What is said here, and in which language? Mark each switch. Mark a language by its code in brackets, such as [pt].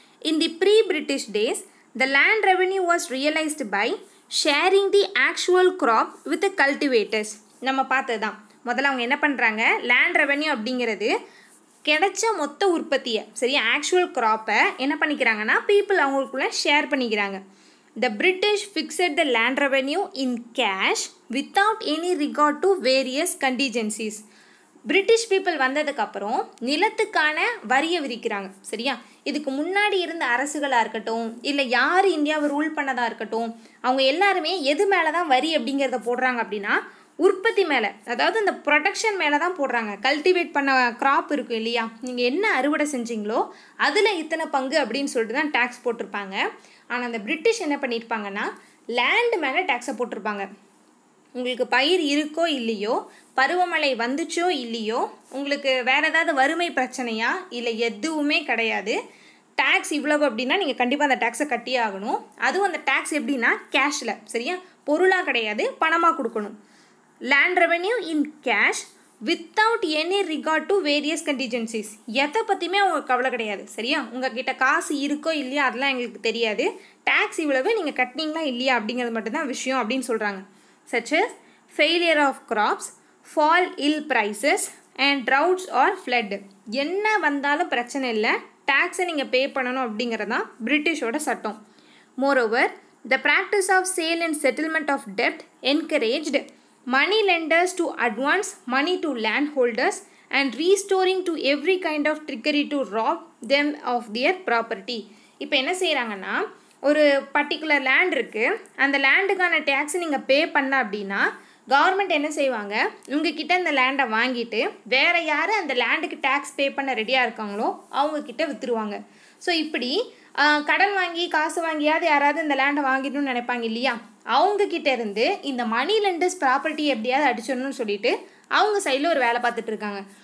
[en] In the pre British days the land revenue was realised by sharing the actual crop with cultivators. [ta] நம்ம பார்த்தது தான். முதல்ல அவங்க என்ன பண்ணுறாங்க, லேண்ட் ரெவென்யூ அப்படிங்கிறது கிடைச்ச மொத்த உற்பத்தியை சரியா ஆக்சுவல் க்ராப்பை என்ன பண்ணிக்கிறாங்கன்னா பீப்புள் அவங்களுக்குள்ள ஷேர் பண்ணிக்கிறாங்க. [en] The British fixed the land revenue in cash without any regard to various contingencies. [ta] British people வந்ததுக்கப்புறம் நிலத்துக்கான வரியை விதிக்கிறாங்க சரியா. இதுக்கு முன்னாடி இருந்த அரசுகளாக இருக்கட்டும் இல்லை யார் இந்தியாவை ரூல் பண்ணதாக இருக்கட்டும் அவங்க எல்லாருமே எது மேலே தான் வரி அப்படிங்கிறத போடுறாங்க அப்படின்னா உற்பத்தி மேலே, அதாவது இந்த ப்ரொடக்ஷன் மேலே தான் போடுறாங்க. கல்டிவேட் பண்ண க்ராப் இருக்கும் இல்லையா, நீங்கள் என்ன அறுவடை செஞ்சீங்களோ அதில் இத்தனை பங்கு அப்படின்னு சொல்லிட்டு தான் டேக்ஸ் போட்டிருப்பாங்க. ஆனால் அந்த பிரிட்டிஷ் என்ன பண்ணியிருப்பாங்கன்னா லேண்டு மேலே டேக்ஸை போட்டிருப்பாங்க. உங்களுக்கு பயிர் இருக்கோ இல்லையோ, பருவமழை வந்துச்சோ இல்லையோ, உங்களுக்கு வேறு ஏதாவது வறுமை பிரச்சனையா இல்லை எதுவுமே கிடையாது. டேக்ஸ் இவ்வளவு அப்படின்னா நீங்கள் கண்டிப்பாக அந்த டேக்ஸை கட்டியே ஆகணும். அதுவும் அந்த டேக்ஸ் எப்படின்னா கேஷில் சரியா, பொருளாக கிடையாது, பணமாக கொடுக்கணும். [en] Land revenue in cash without any regard to various contingencies. [ta] எதை பற்றியுமே உங்களுக்கு கவலை கிடையாது சரியா. உங்ககிட்ட காசு இருக்கோ இல்லையா அதெல்லாம் எங்களுக்கு தெரியாது, டேக்ஸ் இவ்வளவு நீங்கள் கட்டினீங்களா இல்லையா அப்படிங்கிறது மட்டும்தான் விஷயம் அப்படின்னு சொல்கிறாங்க. [en] such as failure of crops, fall ill prices and droughts or flood. [ta] என்ன வந்தாலும் பிரச்சனை இல்லை, டேக்ஸை நீங்கள் பே பண்ணணும் அப்படிங்கிறது தான் பிரிட்டிஷோட சட்டம். [en] Moreover, the practice of sale and settlement of debt encouraged money lenders to advance money to landholders and restoring to every kind of trickery to rob them of their property. [ta] இப்போ என்ன செய்கிறாங்கன்னா ஒரு பர்டிகுலர் லேண்ட் இருக்குது, அந்த லேண்டுக்கான டேக்ஸை நீங்கள் பே பண்ண அப்படின்னா government என்ன செய்வாங்க, உங்ககிட்ட இந்த லேண்டை வாங்கிட்டு வேறு யார் அந்த லேண்டுக்கு டேக்ஸ் பே பண்ண ரெடியாக இருக்காங்களோ அவங்கக்கிட்ட விற்றுருவாங்க. ஸோ இப்படி கடன் வாங்கி காசு வாங்கியாவது யாராவது இந்த லேண்டை வாங்கிடணும்னு நினைப்பாங்க இல்லையா, அவங்கக்கிட்ட இருந்து இந்த மணி லெண்டர்ஸ் ப்ராப்பர்ட்டி எப்படியாவது அடிச்சிடணும்னு சொல்லிட்டு அவங்க சைடில் ஒரு வேலை பார்த்துட்டு இருக்காங்க.